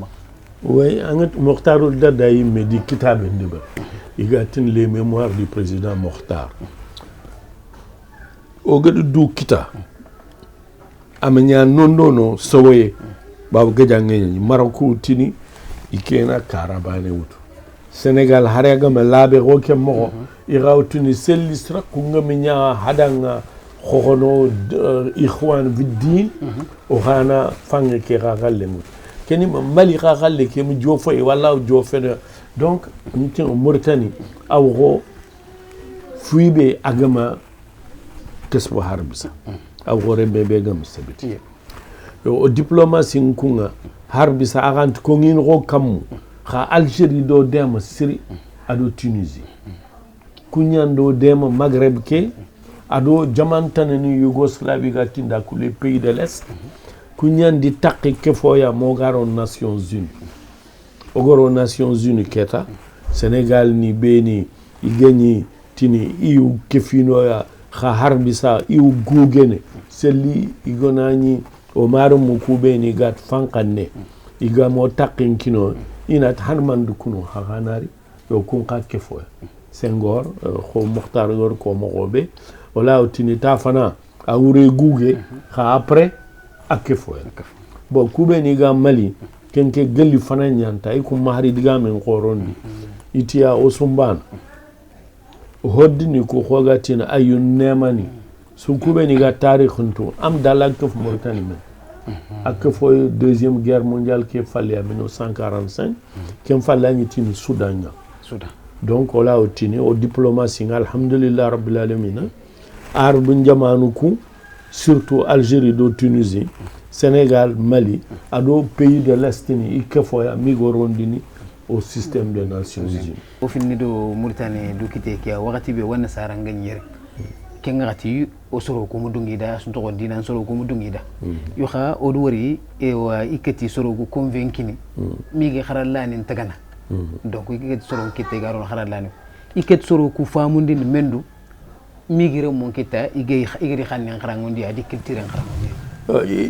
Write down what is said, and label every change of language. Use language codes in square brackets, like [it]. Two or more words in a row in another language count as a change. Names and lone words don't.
[snk] oui angat Mokhtarul Dadaï me di kitab ndeba igatin [fr] les mémoires du président Mokhtar [snk] o gadu du kita amanya non sowoye babu gajange ni Maroko tini ikena karabane wutu Sénégal harega me labe roke mo irawtuni sellisra kunga minya hadanga khono ikhwan biddin o khana fange ke galle mu keni mali galle ke mu jofo e wala jofe donc nti Mauritanie awgo fuibe agama kesbo harbisa awgo rembe be gam sabiti o diplomatie kunga harbisa agant ko ngin ro kam kha Algérie do dem Syrie ado Tunisie kunyando dem Maghreb ke ado jamantane ni Yougoslavie ga tinda ku [fr] les pays de l'Est [snk] kunyandi takki ke foya mo garo Nations Unies ogoro Nations Unies keta Sénégal ni beni igeni tini iu kefino ya kha harbisa iu gugene selli igonani o marum mu kubeni gat fankanne igamo takkin kino ina hanmandu kuno haganari yo kun ka kefo Senghor ko Mokhtar gor ko mogobe wala utini tafana awure guge kha après akefo bo kube ni ga Mali kenke gelli fana nyanta iku mahri diga men qorondi itia osumban hoddini ko xogatina ayun nemani su kube ni ga tarikhuntu am dalak kef Mauritanie men ak foi [fr] deuxième guerre mondiale qui fallait en 1945 qui fallait [snk] ni Soudan [fr] donc on l'a obtenu au diplomatie [ar] alhamdulillah rabbil alamin [snk] arbu jamanuku surtout Algérie do Tunisie Sénégal Mali ado [fr] pays de l'Est [snk] ni ikefoya migorondini [fr] au système des Nations Unies [snk] o finni do Mauritanie do kite ki wakati be wonna saranga nyere kengati o soro ko mudungida sunto ko dinan soro ko mudungida yo kha o do wari e wa ikati soro ko convaincini migi kharallani tagana donc ikati soro kite garon kharallani ikati soro ko famundi mendu migi re mon kita igri khanni kharangondi adi culture kharangondi